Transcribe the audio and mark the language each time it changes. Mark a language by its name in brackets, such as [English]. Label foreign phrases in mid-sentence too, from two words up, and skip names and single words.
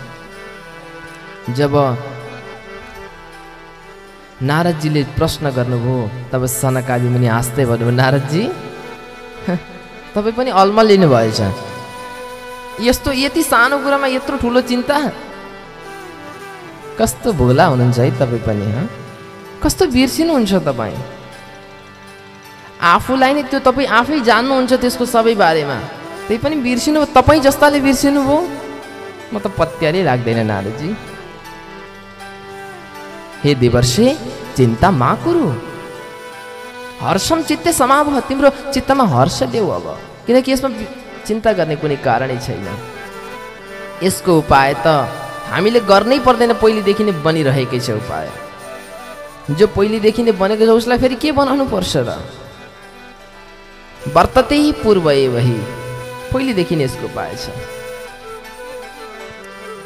[Nepali] जब नारदजीले प्रश्न गर्नुभयो तब सनकादि मुनि हाँस्दै भन्नुभयो, नारदजी तपाईँ पनि अल्मा लिनु भएछ, यस्तो यति सानो कुरामा यत्रो ठुलो चिन्ता, कस्तो भोला हुनुहुन्छ है तपाईँ पनि, कस्तो बिर्सिनुहुन्छ तपाईँ। आफूलाई नै त्यो तपाईँ आफै जान्नुहुन्छ त्यसको सबै बारेमा, त्यही पनि बिर्सिनु, तपाईँ जस्ताले बिर्सिनु भयो, म त पत्यारै लाग्दैन नारदजी। [Sanskrit] हे देवर्षे चिन्ता मा कुरु हर्षम चित्ते समावह, [Nepali] तिम्रो चित्तमा हर्ष देऊ अब, किनकि यसमा चिन्ता गर्ने कुनै कारणै छैन। यसको उपाय त हामीले गर्नै पर्दैन, पहिलेदेखि नै बनिरहेकै छ उपाय। जो पहिलेदेखि नै बनेको छ उसलाई फेरि के बनाउनु पर्छ र, [Sanskrit] वर्तते ही पूर्व वही, [Nepali] पहिलेदेखि नै यसको उपाय छ।